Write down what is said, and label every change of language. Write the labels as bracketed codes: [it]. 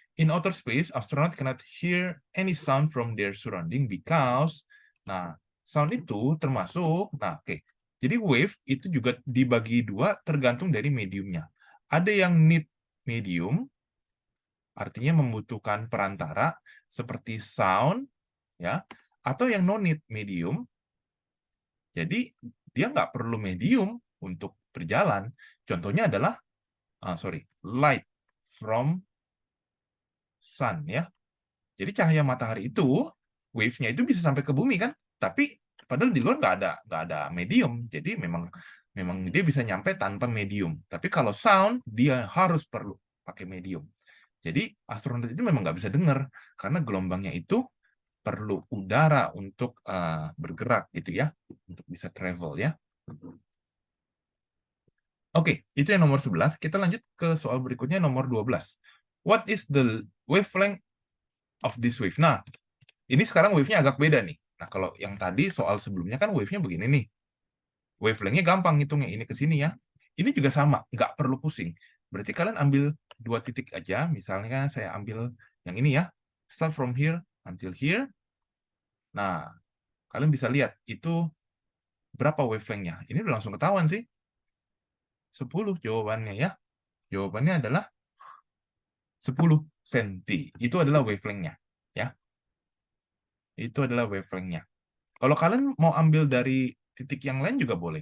[en] In outer space, astronaut cannot hear any sound from their surrounding because, nah, [id] sound itu termasuk, [en] nah oke. [id] Jadi wave itu juga dibagi dua tergantung dari mediumnya. Ada yang need medium, artinya membutuhkan perantara seperti sound, ya, atau yang [en] no need medium, [id] jadi dia nggak perlu medium untuk berjalan. Contohnya adalah, [en] light from sun [id] ya. Jadi cahaya matahari itu wave-nya itu bisa sampai ke bumi kan, tapi padahal di luar nggak ada medium. Jadi memang memang dia bisa nyampe tanpa medium. Tapi kalau sound dia harus perlu pakai medium. Jadi astronot itu memang nggak bisa dengar karena gelombangnya itu perlu udara untuk bergerak gitu ya, untuk bisa travel ya. Oke, itu yang nomor 11. Kita lanjut ke soal berikutnya nomor 12. [en] What is the wavelength of this wave? [id] Nah, ini sekarang wave-nya agak beda nih. Nah, kalau yang tadi soal sebelumnya kan wave-nya begini nih. Wavelength-nya gampang ngitungnya, ini ke sini ya. Ini juga sama, nggak perlu pusing. Berarti kalian ambil 2 titik aja, misalnya saya ambil yang ini ya. [en] Start from here until here. [id] Nah, kalian bisa lihat itu berapa wavelength-nya. Ini udah langsung ketahuan sih. 10 jawabannya ya. Jawabannya adalah 10 cm. Itu adalah wavelength-nya. Ya. Itu adalah wavelength-nya. Kalau kalian mau ambil dari titik yang lain juga boleh.